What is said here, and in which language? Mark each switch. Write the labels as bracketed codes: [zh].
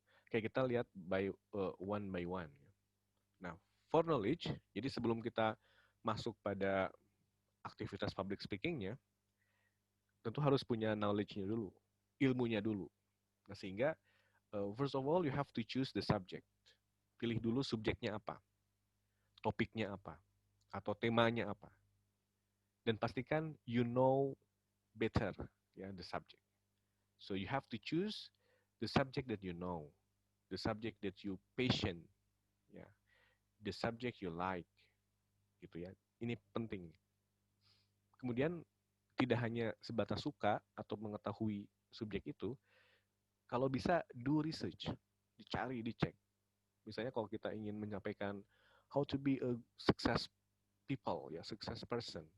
[id] Oke, kita lihat [en] one by one. [id] Nah, for knowledge, jadi sebelum kita masuk pada aktivitas public speakingnya, tentu harus punya knowledge-nya dulu, ilmunya dulu. Nah, sehingga [en] first of all you have to choose the subject. [id] Pilih dulu subjeknya apa, topiknya apa, atau temanya apa. Dan pastikan [en] you know better, ya, the subject. So you have to choose the subject that you know, the subject that you passion, ya, the subject you like, [id] gitu ya. Ini penting. Kemudian tidak hanya sebatas suka atau mengetahui subjek itu, kalau bisa [en] do research, [id] dicari, dicek. Misalnya kalau kita ingin menyampaikan [en] how to be a success people, ya, success person.